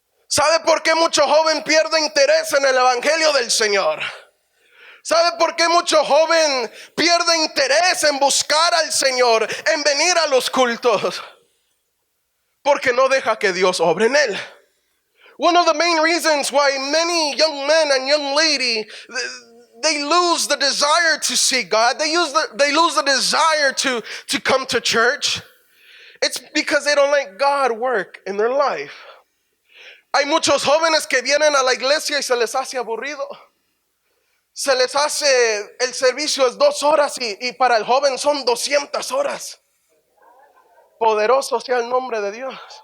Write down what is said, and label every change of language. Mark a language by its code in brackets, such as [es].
[es] ¿Sabe por qué mucho joven pierde interés en el evangelio del Señor? ¿Sabe por qué mucho joven pierde interés en buscar al Señor, en venir a los cultos? Porque no deja que Dios obre en él. [en] One of the main reasons why many young men and young ladies, they lose the desire to seek God. They lose the desire to come to church. It's because they don't let God work in their life. [es] Hay muchos jóvenes que vienen a la iglesia y se les hace aburrido. Se les hace, el servicio es 2 horas y para el joven son 200 horas. Poderoso sea el nombre de Dios.